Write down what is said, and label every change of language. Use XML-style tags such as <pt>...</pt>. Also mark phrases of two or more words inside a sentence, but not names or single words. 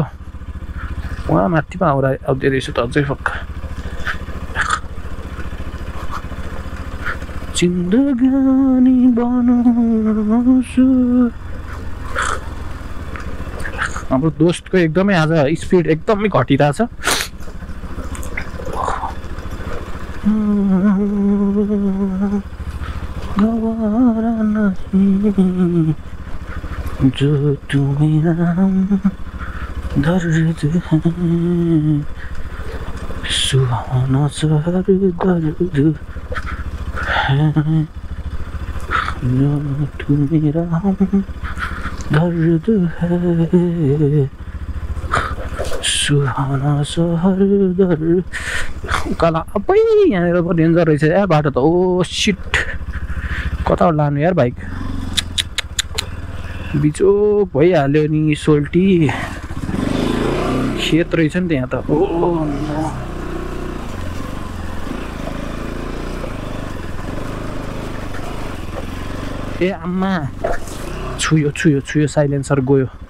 <ne>उहाँ माथिमा आउँदै रहेछ त अझै पक्का। जिन्दगानी बनाउँछु। हाम्रो दोस्तको एकदमै आज स्पिड एकदमै घटिरहेछ।</ne> <hi>गवारा नहीं जो तू मेरा दर्द है, सुहाना सा दर्द है, जो तू मेरा दर्द है, सुहाना सा दर्द।</hi> <ne>उकाला अबै यहाँनिर पो डेन्जर रहेछ यार बाटो त।</ne> <en>oh shit,</en> <ne>कता लानु यार बाइक? बिचोक भइहाल्यो नि सोल्टी। खेत रहेछ नि त्यहाँ त। ओ ए आम्मा, छुयो साइलेन्सर गयो।</ne>